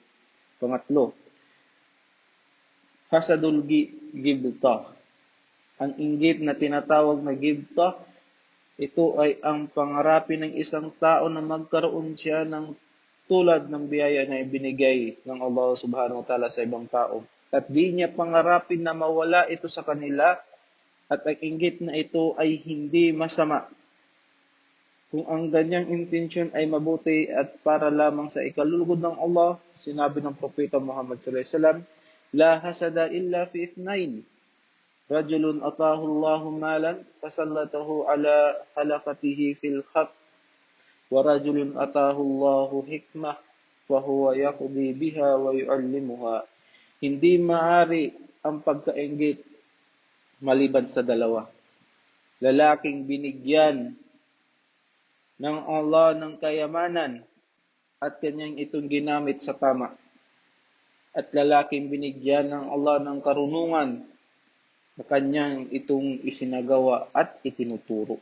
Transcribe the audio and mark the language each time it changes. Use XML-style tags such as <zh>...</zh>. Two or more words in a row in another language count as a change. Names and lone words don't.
<ar>Pangatlo, حسد الغبطة.</ar> <tl>Ang inggit na tinatawag na gibta, ito ay ang pangarapin ng isang tao na magkaroon siya ng tulad ng biyaya na ibinigay ng Allah</tl> <ar>سبحانه وتعالى</ar> <tl>sa ibang tao. At di niya pangarapin na mawala ito sa kanila, at ang inggit na ito ay hindi masama. Kung ang ganyang intensyon ay mabuti at para lamang sa ikalulugod ng Allah, sinabi ng Propeta Muhammad</tl> <ar>صلى الله عليه وسلم, لا حسد إلا في اثنتين. رجل آتاه الله مالا فسلطه على هلكته في الحق ورجل آتاه الله الحكمة وهو يقضي بها ويعلمها.</ar> <tl>Hindi maari ang pagkainggit maliban sa dalawa. Lalaking binigyan ng Allah ng kayamanan at kanyang itong ginamit sa tama. At lalaking binigyan ng Allah ng karunungan na kanyang itong isinagawa at itinuturo.</tl>